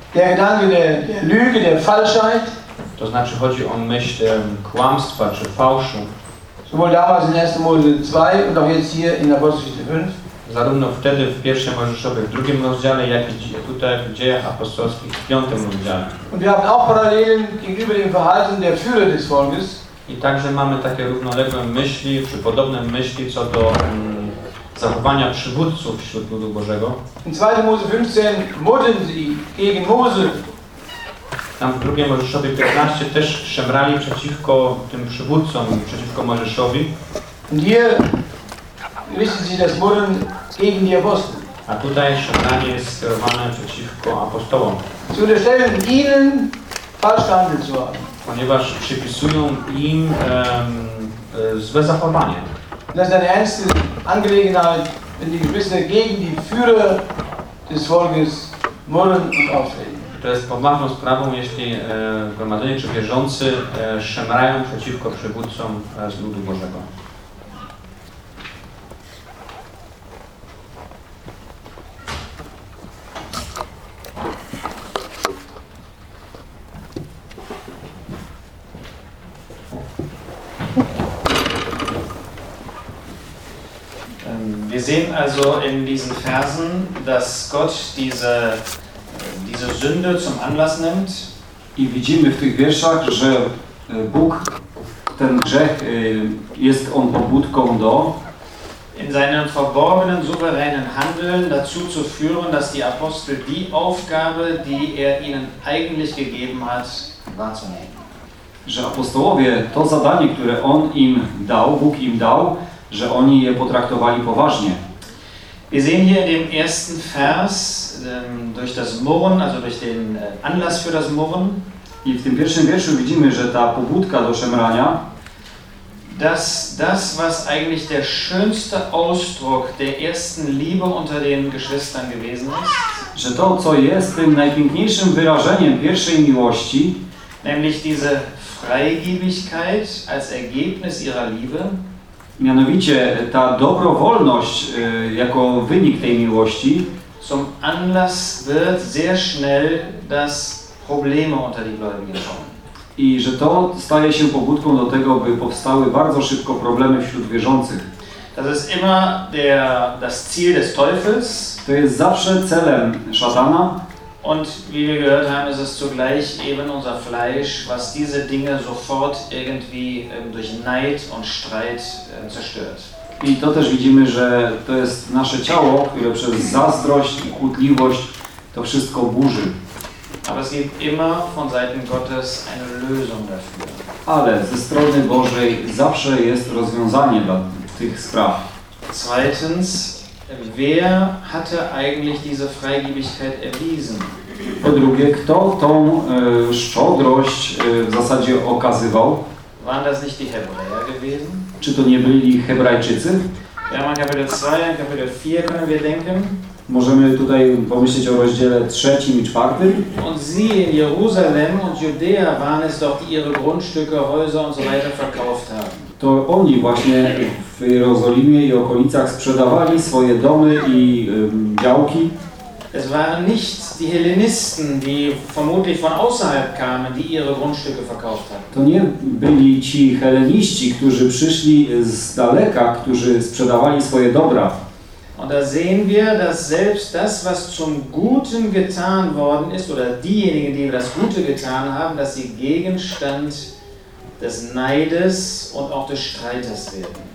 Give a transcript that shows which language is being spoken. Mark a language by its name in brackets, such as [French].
[German] Der Gedanke der Lüge, der Falschheit. [Polish] To znaczy chodzi o myśl kłamstwa czy fałszu. [German] Sowohl damals in 1. Mose 2 und auch jetzt hier in Apostelgeschichte 5. [Polish] Zarówno wtedy w pierwszej Mojżeszowej, w drugim rozdziale, jak i tutaj w Dziejach Apostolskich, w piątym rozdziale. [German] Und wir haben auch Parallelen gegenüber dem Verhalten der Führer des Volkes. [Polish] I także mamy takie równoległe myśli, czy podobne myśli, co do zachowania przywódców wśród ludu Bożego. [German] In 2. Mose 15 murren sie gegen Mose. [Polish] Tam w drugiej Mojżeszowej 15 też szemrali przeciwko tym przywódcom, przeciwko Mojżeszowi. [German] Und hier wissen Sie, das Murren gegen die Apostel. [Polish] A tutaj szemranie jest skierowane przeciwko apostołom. [German] Zu unterstellen ihnen falsch gehandelt zu haben. [Polish] Ponieważ przypisują im złe zachowanie. [German] Das ist eine ernste Angelegenheit, wenn die Geschwister gegen die Führer des Volkes murren und aufregen. [Polish] To jest poważną sprawą, jeśli gromadzenie czy wierzący szemrają przeciwko przywódcom z ludu Bożego. [German] Wir sehen also in diesen Versen, dass Gott diese Sünde zum Anlass nimmt. [Polish] I widzimy w tych wierszach, że Bóg ten grzech jest on pobudką do [German] in seinem verborgenen souveränen Handeln dazu zu führen, dass die Apostel die Aufgabe, die er ihnen eigentlich gegeben hat, wahrzunehmen. [Polish] Że apostołowie to zadanie, które on im dał, Bóg im dał, że oni je potraktowali poważnie. [German] Wir sehen hier in dem ersten Vers durch das Murren, also durch den Anlass für das Murren. [Polish] I w tym pierwszym wierszu widzimy, że ta pobudka do szemrania, [German] dass das, was eigentlich der schönste Ausdruck der ersten Liebe unter den Geschwistern gewesen ist, [Polish] że to, co jest tym najpiękniejszym wyrażeniem pierwszej miłości, [German] nämlich diese Freigiebigkeit als Ergebnis ihrer Liebe, [Polish] mianowicie ta dobrowolność jako wynik tej miłości, [German] zum Anlass wird sehr schnell, dass Probleme unter die Gläubigen kommen. [Polish] I że to staje się pobudką do tego, by powstały bardzo szybko problemy wśród wierzących. [German] Das ist immer das Ziel des Teufels. [Polish] To jest zawsze celem szatana. [German] Und wie wir gehört haben, ist es zugleich eben unser Fleisch, was diese Dinge sofort irgendwie durch Neid und Streit zerstört. [Polish] I to też widzimy, że to jest nasze ciało, które przez zazdrość i kłótliwość to wszystko burzy. [German] Aber es gibt immer von Seiten Gottes eine Lösung dafür. [Polish] Ale ze strony Bożej zawsze jest rozwiązanie dla tych spraw. [German] Zweitens, wer hatte eigentlich diese Freigebigkeit erwiesen? [Polish] Po drugie, kto tą szczodrość w zasadzie okazywał? [German] Waren das nicht die Hebräer gewesen? [Polish] Czy to nie byli Hebrajczycy? [German] Wir haben Kapitel 2 und Kapitel 4 können wir denken. [Polish] Możemy tutaj pomyśleć o rozdziale 3 i 4. [German] Und sie in Jerusalem und Judea waren es doch, die ihre Grundstücke, Häuser und so weiter verkauft haben. [Polish] To oni właśnie w Jerozolimie i okolicach sprzedawali swoje domy i działki. [German] Es waren nicht die Hellenisten, die vermutlich von außerhalb kamen, die ihre Grundstücke verkauft hatten. [Polish] To nie byli ci Helleniści, którzy przyszli z daleka, którzy sprzedawali swoje dobra. [German] Und da sehen wir, dass selbst das, was zum Guten getan worden ist, oder diejenigen, die das Gute getan haben, dass sie Gegenstand des Neides und auch des Streites werden.